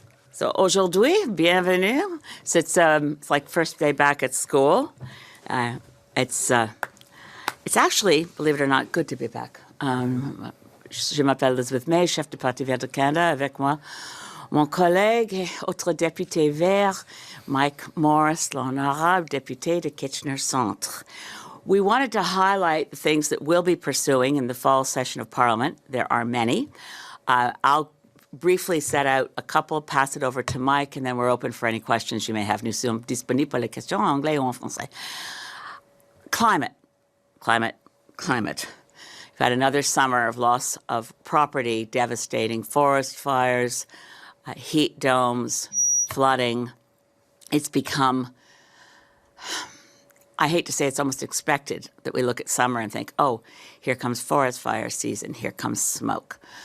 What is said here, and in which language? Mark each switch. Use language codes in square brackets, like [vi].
[fr] So aujourd'hui, bienvenue. [en] It's like first day back at school. It's actually, believe it or not, good to be back. [fr] Je m'appelle Elizabeth May, chef du Parti Vert du Canada, avec moi mon collègue et autre député vert, Mike Morris, l'honorable député de Kitchener Centre. [en] We wanted to highlight the things that we'll be pursuing in the fall session of Parliament. There are many. I'll briefly set out a couple, pass it over to Mike, and then we're open for any questions you may have. [fr] Nous sommes disponibles pour les questions en anglais ou en français. [en] Climate. We've had another summer of loss of property, devastating forest fires, heat domes, flooding. It's become, I hate to say it's almost expected that we look at summer and think, oh, here comes forest fire season, here comes smoke.